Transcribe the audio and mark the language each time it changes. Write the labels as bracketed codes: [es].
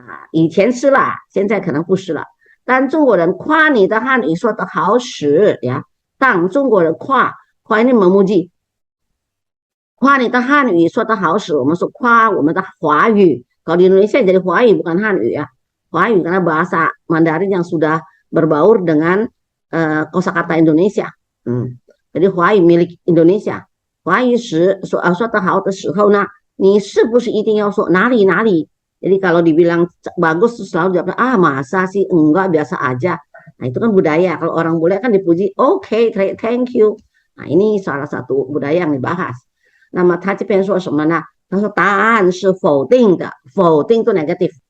[zh] 以前吃了现在可能不吃了当中国人夸你的汉语说得好时 ya 当中国人夸 [id] ini memuji [zh] 夸你的汉语说得好时我们说夸我们的华语 [id] kalau di Indonesia jadi [zh] 华语 bukan 汉语 ya 华语 [id] karena bahasa Mandarin yang sudah berbaur dengan kosakata Indonesia. Jadi 华语 milik Indonesia. [zh] 华语时说得好的时候呢，你是不是一定要说哪里哪里？ [id] Jadi kalau dibilang bagus selalu jawabnya masa sih enggak biasa aja. Nah itu kan budaya. Kalau orang bule kan dipuji, oke, [en] thank you. [id] Nah ini salah satu budaya yang dibahas. [zh] 那么他这边说什么呢？他说答案是否定的，否定 [id] itu negatif.